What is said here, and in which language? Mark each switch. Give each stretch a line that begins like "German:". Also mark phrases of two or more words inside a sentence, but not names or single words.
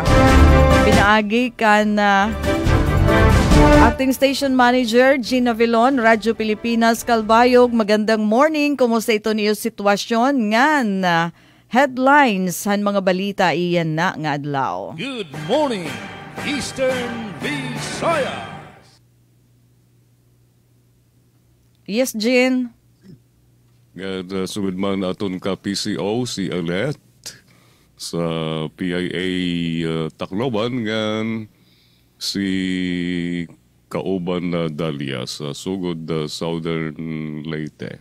Waray: Pinaagi kan Acting Station Manager Gina Vilon, Radyo Pilipinas Calbayog.
Filipino: Magandang morning.
Waray: Kumusta ito niyo sitwasyon ngan headlines han mga balita iyan na nga adlaw.
English: Good morning, Eastern Visayas. Yes, Jean.
Waray: Sumid man aton ka PCO si Alet sa PIA Tacloban ngan si kauban na Dalia sa sugod Southern Leyte.